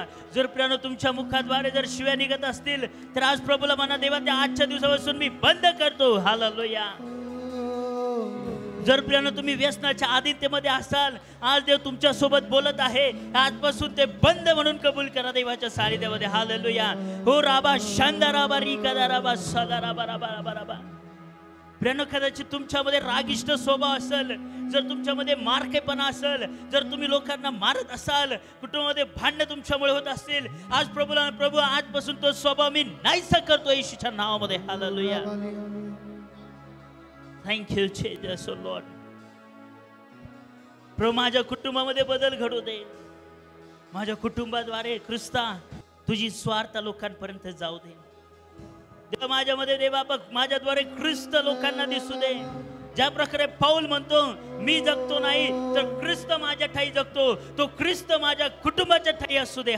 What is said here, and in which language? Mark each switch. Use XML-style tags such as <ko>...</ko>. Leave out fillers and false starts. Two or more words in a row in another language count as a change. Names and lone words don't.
<mr>जर प्रियानो तुमच्या मुखाद्वारे जर शिव्या निघत असतील तर आज प्रभूला म्हणा, देवा त्या आजच्या दिवसापासून मी बंद करतो. हालेलुया. जर प्रियानो तुम्ही व्यसनाच्या आधीनतेमध्ये असाल, आज देव तुमच्या सोबत बोलत आहे, आजपासून ते बंद म्हणून कबूल करा देवाच्या सानिध्यामध्ये. हालेलुया. हो राबा शांदा राबा रिका राबा सदा राबा राबा राबा राबा. प्रियानो, कदाचित तुमच्यामध्ये रागिष्ट स्वभाव असेल, जर तुमच्यामध्ये मारकेपणा असेल, जर तुम्ही लोकांना मारत असाल, कुटुंबामध्ये भांडण तुमच्यामुळे होत असतील, आज प्रभू आजपासून तो स्वभाव मी नाहीसा करतो येशूच्या नावामध्ये. हालेलुया.</mr> <en>Thank you Jesus Lord.</en> <mr>प्रभू माझ्या कुटुंबामध्ये बदल घडू दे. माझ्या कुटुंबाद्वारे ख्रिस्ता तुझी स्वार्थ लोकांपर्यंत जाऊ दे. देवा माझ्यामध्ये देवा बघ, माझ्याद्वारे ख्रिस्त लोकांना दिसू दे. ज्या प्रकारे पाऊल म्हणतो मी जगतो नाही तर ख्रिस्त माझ्या ठाई जगतो, तो ख्रिस्त माझ्या कुटुंबाच्या ठाई असू दे.</mr>